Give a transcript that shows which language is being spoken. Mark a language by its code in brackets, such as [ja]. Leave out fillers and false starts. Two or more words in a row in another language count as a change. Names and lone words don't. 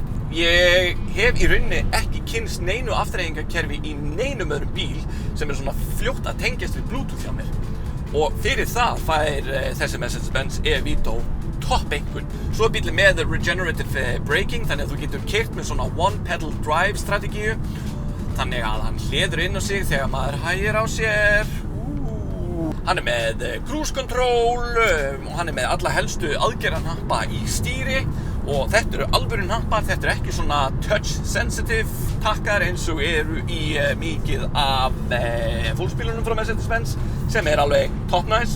[is] Ég hef í rauninni ekki kynnst neinu afþreyingarkerfi í neinum öðrum bíl sem svona fljótt að tengjast við Bluetooth hjá mér. Og fyrir það fær þessi Mercedes-Benz E-Vito topp einhvern. Svo bílinn með [en] regenerative braking, [is] þannig að þú getur keyrt með svona [en] one pedal drive [is] strategíu. Þannig að hann hleður inn á sig þegar maður hægir á sér. Hann með [en] cruise control [is] og hann með alla helstu aðgerðarhnappa í stýri og þetta eru alvöru hnappar, þetta eru ekki svona [en] touch sensitive [is] takkar eins og eru í mikið af fólksbílunum frá Mercedes-Benz sem alveg [en] top nice.